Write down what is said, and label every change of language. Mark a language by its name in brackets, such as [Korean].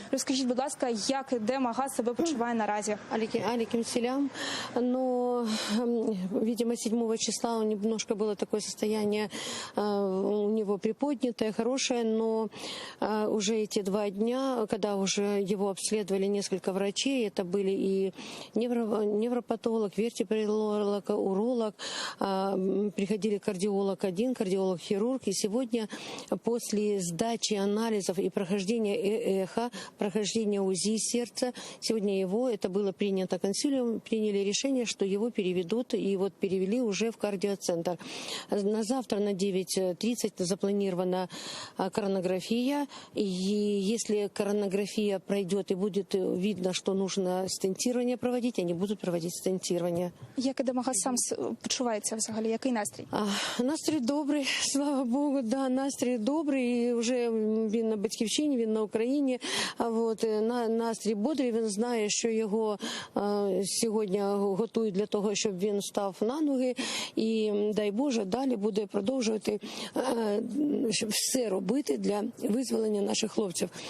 [Ukrainian] Розкажіть, будь ласка, як Едем Ага себе почуває наразі? [Arabic] Алейкум селям. [Russian] Но, видимо, 7 числа немножко было такое состояние у него приподнятое, хорошее, но уже эти 2 дня, когда уже его обследовали несколько врачей, это были и невропатолог, вертебролог, уролог, приходили кардиолог 1, кардиолог-хирург, и сегодня после сдачи анализов и прохождения эхо, прохождения УЗИ сердца, сегодня его, это было принято консилиум, приняли решение, что его переведут, и вот перевели уже в кардиоцентр. На завтра на 9:30 запланирована коронография, и если коронография пройдет и будет видно, что нужно стентирование проводить, они будут проводить стентирование. [Ukrainian] Як Едем Ага сам почувається взагалі? Який настрій? Настрій добрий, слава Богу, да, настрій добрий, і вже він на батьківщині, він на Україні, настрій бодрий, він знає, що його сьогодні готують для того, щоб він став на ноги, і, дай Боже, далі буде продовжувати все робити для визволення наших хлопців.